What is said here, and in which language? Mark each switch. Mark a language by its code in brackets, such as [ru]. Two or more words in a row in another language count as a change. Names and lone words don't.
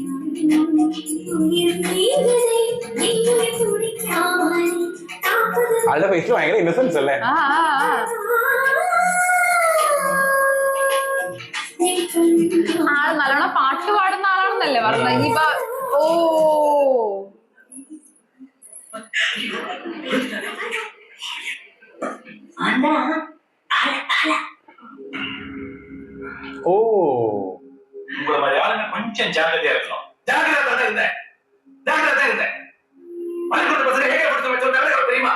[ml] ആളുടെ ഫേസിൽ ഭയങ്കര ഇന്നസെൻസ് അല്ലേ? ആള് നല്ലോണം പാട്ട് പാടുന്ന ആളാണെന്നല്ലേ പറഞ്ഞത്. ഇനിയിപ്പോ ഓ ஓ [ta] உங்களை மாதிரி ஆளுங்க கொஞ்சம் ஜாக்கிரதையா இருக்கணும். ஜாக்கிரதை இருந்தேன், ஜாக்கிரதை இருந்தேன். பள்ளிக்கூட பசங்க ஏகப்படுத்த வச்சோம் தெரியுமா?